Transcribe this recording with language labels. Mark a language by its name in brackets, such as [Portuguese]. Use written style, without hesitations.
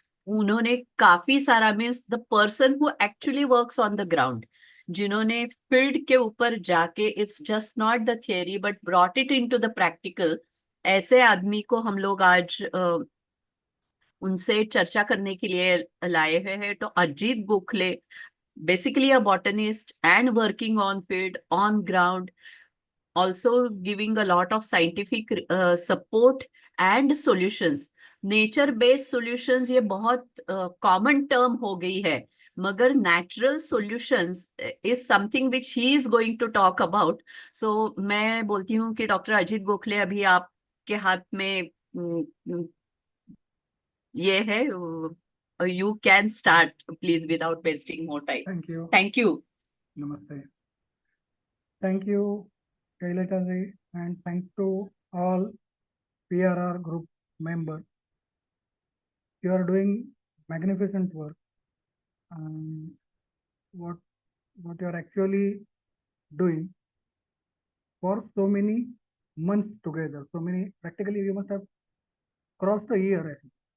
[Hindi] उन्होंने काफी सारा, means the person who actually works on the ground, जिन्होंने फील्ड के ऊपर जाके, it's just not the theory but brought it into the practical, ऐसे आदमी को हम लोग आज उनसे चर्चा करने के लिए लाए हुए हैं। [English] तो Ajit Gokhale basically a botanist and working on field, on ground, also giving a lot of scientific support and solutions. [Hindi] Nature based solutions ये बहुत कॉमन टर्म हो गई है, मगर natural solutions is something which he is going to talk about. सो मैं बोलती हूँ कि डॉक्टर अजीत गोखले, अभी आपके हाथ में ये है, you can start please without wasting more time. [English] Thank you. Thank you. Namaste. Thank you, Shailaja, and thanks to all PRR group members. You are doing magnificent work. What you are actually doing for so many months together, so many, practically you must have crossed a year, I think.